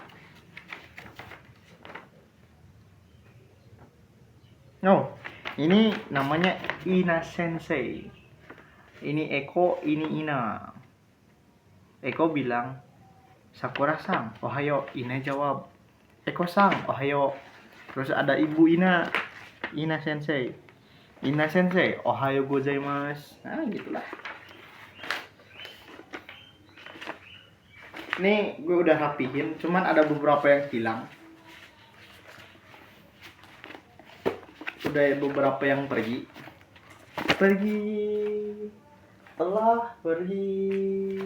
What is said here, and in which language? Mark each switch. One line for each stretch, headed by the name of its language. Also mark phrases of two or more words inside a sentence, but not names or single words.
Indonesian: No, ini namanya Ina Sensei. Ini Eko, ini Ina. Eko bilang,
Japanese: Sakura-san, ohayo.
Indonesian: Ina jawab,
Japanese: Eko-san, ohayo.
Indonesian: Terus ada ibu Ina Sensei.
Japanese: Ina Sensei, おはようございます.
Indonesian: Nah, gitulah. Ini gue udah rapihin, cuman ada beberapa yang hilang. Udah beberapa yang pergi. Telah pergi.